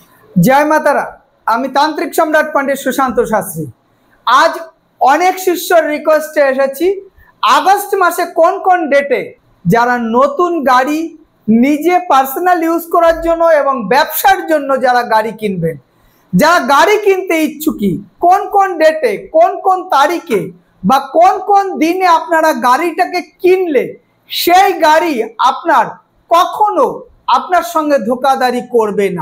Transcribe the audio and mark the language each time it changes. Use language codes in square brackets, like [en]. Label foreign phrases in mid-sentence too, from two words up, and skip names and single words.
[bn] জয় মাতারা। আমি তান্ত্রিক সম্রাট পণ্ডিত সুশান্ত শাস্ত্রী। আজ অনেক শিষ্যের রিকোয়েস্টে एसेছি আগস্ট মাসে কোন কোন ডেটে যারা নতুন গাড়ি নিজে [en] personal use [bn] করার জন্য এবং ব্যবসার জন্য যারা গাড়ি কিনবেন, যারা গাড়ি কিনতে ইচ্ছুকি, কোন কোন ডেটে কোন কোন তারিখে বা কোন কোন দিনে আপনারা গাড়িটাকে কিনলে সেই গাড়ি আপনার কখনো আপনার সঙ্গে ধোকাধারি করবে না।